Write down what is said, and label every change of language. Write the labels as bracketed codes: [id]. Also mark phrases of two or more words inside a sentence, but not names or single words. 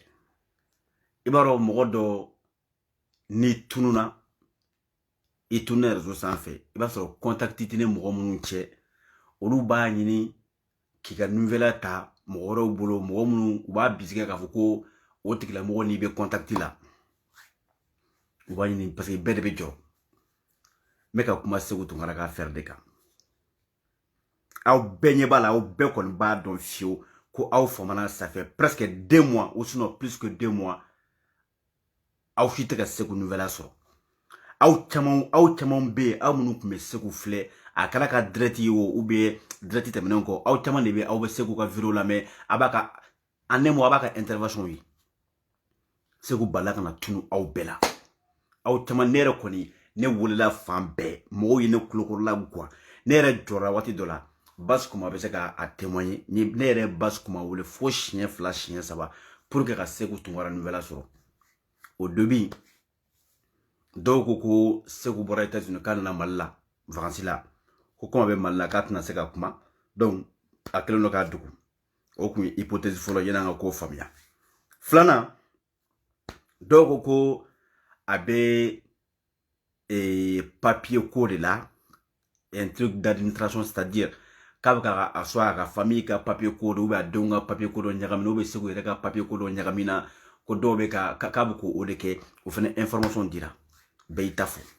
[bm] I b'a dɔn mɔgɔ dɔ ni tununa, I tununa réseau sanfɛ, I b'a sɔrɔ contact tɛ ni mɔgɔ minnu cɛ, olu b'a ɲini k'i ka nouvelle ta mɔgɔ wɛrɛw bolo, mɔgɔ minnu u b'a bisigi k'a fɔ ko o tigila mɔgɔ n'i bɛ contact la. U b'a ɲini [fr] parce que [bm] bɛɛ de bɛ jɔ. N bɛ ka kuma Segu Tunkara ka affaire de kan. Aw bɛɛ ɲɛ b'a la, aw bɛɛ kɔni b'a dɔn fiyewu ko aw famana [fr] ça fait presque 2 mois [bm] ou sinon plus que 2 mois aw si tɛ ka Segu nouvelle sɔrɔ. Aw caman bɛ yen aw minnu tun bɛ Segu filɛ a kɛra ka direct ye [fr] ou bien direct [bm] tɛmɛnen kɔ aw caman de bɛ aw bɛ Segu ka vidéo lamɛn a b'a ka [fr] en un mot [bm] a b'a ka intervention ye Segu bala kana tunu aw bɛɛ la aw caman ne yɛrɛ kɔni ne welela fan bɛɛ mɔgɔw ye ne kulokɔrɔla guwa ne yɛrɛ jɔra waati dɔ la Basse Kuma bɛ se ka témoigner ne yɛrɛ Basse Kuma wele fo siɲɛ 2 siɲɛ 3 [fr] pour que [bm] ka Segu Tunkara nouvelle sɔrɔ [fr] au début [bm] dɔw ko Segu bɔra États-Unis k'a nana Mali la vacances la ko kuma bɛ Mali la k'a tɛna se ka kuma donc a kɛlen don k'a dogo o kun ye hypothèse fɔlɔ yan'an ka ko faamuya filanan dɔw ko a bɛ papier ko de la [fr] un truc d'administration c'est-à-dire [bm] k'a bɛ ka a soit a ka famille ka papier ko de [fr] ou bien [bm] a denw ka papier ko dɔ ɲagamina [fr] ou bien [bm] Segu yɛrɛ ka papier ko dɔ ɲagamina ko dɔw bɛ k'a bɛ k'o de kɛ o fana information dira bɛɛ y'i ta fɔ